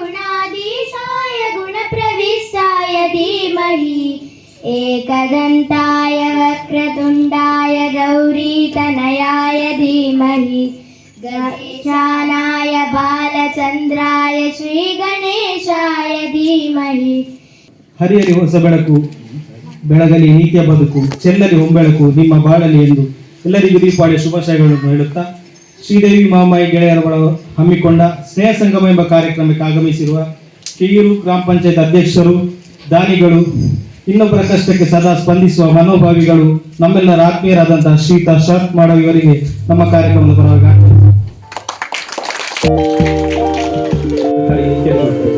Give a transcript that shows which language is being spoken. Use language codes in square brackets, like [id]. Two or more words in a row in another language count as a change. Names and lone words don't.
[sa] गुणप्रविष्टाय धीमहि एकदन्ताय वक्रतुण्डाय गौरीतनयाय धीमहि गणेशानाय बालचन्द्राय श्रीगणेशाय धीमहि. [kn] ಹರಿಯಲಿ ಹೊಸ ಬೆಳಕು, ಬೆಳಗಲಿ ನಿತ್ಯ ಬದುಕು, ಚೆಲ್ಲಲಿ ಹೊಂಬೆಳಕು ನಿಮ್ಮ ಬಾಳಲಿ ಎಂದು ಎಲ್ಲರಿಗೂ ದೀಪಾವಳಿಯ ಶುಭಾಶಯಗಳನ್ನು ಹೇಳುತ್ತಾ, ಶ್ರೀದೇವಿ ಮಹಾಮಾಯಿ ಗೆಳೆಯರ ಬಳಗ ಹಮ್ಮಿಕೊಂಡ ಸ್ನೇಹ ಸಂಗಮ ಎಂಬ ಕಾರ್ಯಕ್ರಮಕ್ಕೆ ಆಗಮಿಸಿರುವ ಕಿಯೂರು ಗ್ರಾಮ ಪಂಚಾಯತ್ ಅಧ್ಯಕ್ಷರು, ದಾನಿಗಳು, ಇನ್ನೊಬ್ಬರ ಕಷ್ಟಕ್ಕೆ ಸದಾ ಸ್ಪಂದಿಸುವ ಮನೋಭಾವಿಗಳು, ನಮ್ಮೆಲ್ಲರ ಆತ್ಮೀಯರಾದಂತಹ ಶ್ರೀತ ಶರತ್ ಮಾಡೋ ಇವರಿಗೆ ನಮ್ಮ ಕಾರ್ಯಕ್ರಮದ ಪರವಾಗಿ